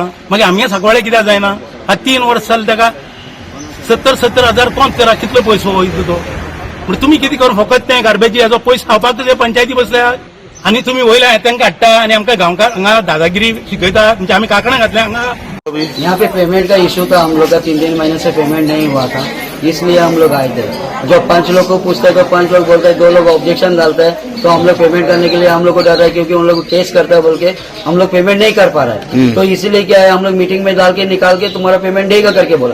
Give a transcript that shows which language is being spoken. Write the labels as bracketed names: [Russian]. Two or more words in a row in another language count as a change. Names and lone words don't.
[Konkani] मागीर आमगे सांकवाळे कित्याक जायना? हा 3 वर्स जाले ताका 70,000 कोंत करा, कितलो पयसो वयता तो? म्हणजे तुम्ही किती करून फकत ते गार्बेजी हेजो पयसो खावपाक तुजे पंचायती बसल्या आणि तुम्ही वयल्या तांकां हाडटा आणि आमकां गांवकार हांगा दादागिरी शिकयता। म्हणजे आम्ही कांकणां घातल्या हांगा। [Hindi] यहाँ पे पेमेंट का इशू था, हम लोग का 3 महीने से पेमेंट नहीं हुआ था, इसलिए हम लोग आए थे। जब 5 लोग को पूछते तो 5 लोग बोलते हैं, 2 लोग ऑब्जेक्शन डालते हैं, तो हम लोग पेमेंट करने के लिए हम लोग को डर है क्योंकि उन लोग केस करता है बोल के हम लोग पेमेंट नहीं कर पा रहे हैं। तो इसीलिए क्या है, हम लोग मीटिंग में डाल के निकाल के तुम्हारा पेमेंट देगा करके बोला।